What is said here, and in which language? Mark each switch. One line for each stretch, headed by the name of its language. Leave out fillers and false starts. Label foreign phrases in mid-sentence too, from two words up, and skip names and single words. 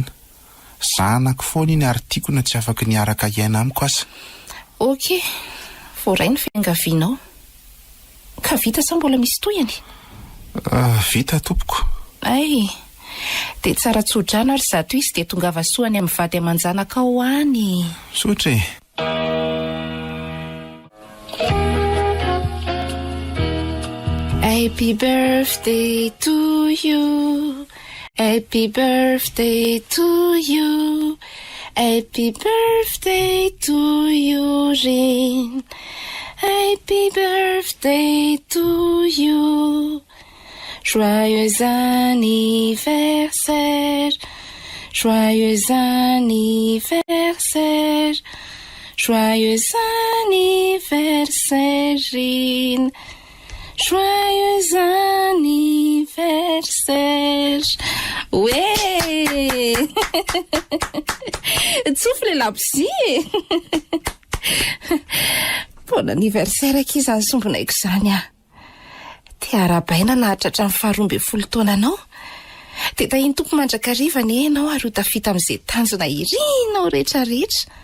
Malagasy: Zanako foana iny ary tiako na tsy afaka niaraka iaina amiko asa. Ok, voaray ny fiangavianao. Ka vita sa mbola misy toyany? Vita tompoko. Ay, dia tsara tsodrano ary zato izy dia tonga vasoany amin'ny vady aman-janaka ao any. Sotra e.
English: Happy birthday to you. Happy birthday to you. Happy birthday to you, Rin. Happy birthday to you.
French: Joyeux anniversaire. Joyeux anniversaire. Joyeux anniversaire, Rin. Joyeux anniversaire. Ouais.
Malagasy: tsofy le labozia e.
French: Bon anniversaire
Malagasy: aky izany sombonaiko izany a. Tia arabaina nahatratra amin'ny 12 taona anao. Dia tahiny tompo mandrakariva ny ianao ary ho tafita amin'izay tanjona irinao rehetrarehetra.